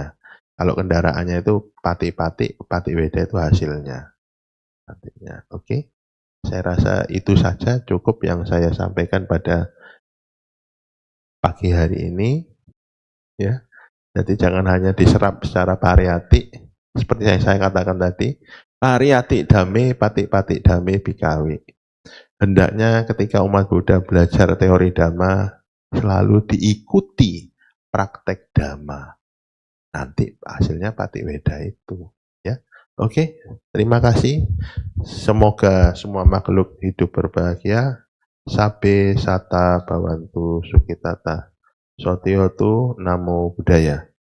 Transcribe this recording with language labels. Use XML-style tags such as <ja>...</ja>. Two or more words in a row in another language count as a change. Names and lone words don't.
<id>Kalau kendaraannya itu Pati-pati,</id> <pi>Pati Weda</pi> <id>itu hasilnya. Artinya, oke. Saya rasa itu saja cukup yang saya sampaikan pada pagi hari ini. Ya, jadi jangan hanya diserap secara pariyati, seperti yang saya katakan tadi,</id> <pi>pariyati dame, pati-pati dame bikawi.</pi> <id>Hendaknya ketika umat Buddha belajar teori dhamma, selalu diikuti praktek dhamma. Nanti hasilnya</id> <pi>pati weda</pi> <id>itu. Ya, oke. Terima kasih. Semoga semua makhluk hidup berbahagia.</id> <pi>Sabe sata bawantu sukitata. Sotiotu namo buddhaya.</pi>